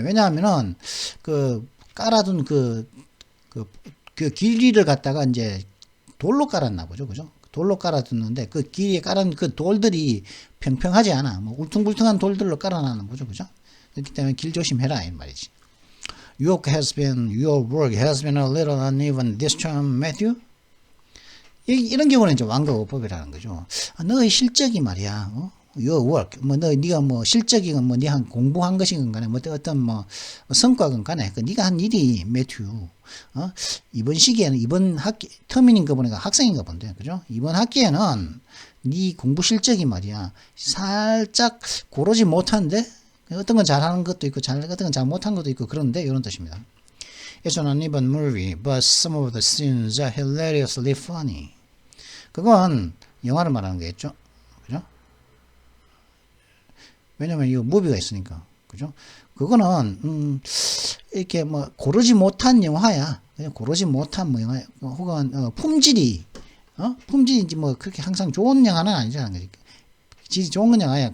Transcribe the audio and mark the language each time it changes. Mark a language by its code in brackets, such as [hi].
[ko] 왜냐하면은 깔아둔 그 길이를 갖다가 이제 돌로 깔았나 보죠, 그죠? 돌로 깔아뒀는데 그 길이에 깔은 그 돌들이 평평하지 않아. 뭐 울퉁불퉁한 돌들로 깔아놨는 거죠, 그죠? 그렇기 때문에 길 조심해라 이 말이지. [en] Your work has been a little uneven this term, Matthew. [ko] 이런 경우는 이제 완곡어법이라는 거죠. 너의 실적이 말이야. Your work, 네가 실적이 네가 공부한 것이건 간에 어떤 성과건 간에 네가 한 일이 매튜. 이번 시기에는 이번 학기 터미인가 보니까 학생인가 본데, 그죠? 이번 학기에는 네 공부 실적이 말이야 살짝 고르지 못한데. 어떤 건 잘하는 것도 있고 어떤 건 잘 못한 것도 있고 그런데 이런 뜻입니다. [en] It's an uneven movie, but some of the scenes are hilariously funny. [ko] 그건 영화를 말하는 거겠죠, 그죠? 왜냐면 이 무비가 있으니까, 그죠? 그거는 이렇게 고르지 못한 영화야. 그냥 고르지 못한 영화, 혹은 품질이 품질인지 그렇게 항상 좋은 영화는 아니잖아, 그러니까 질이 좋은 영화야.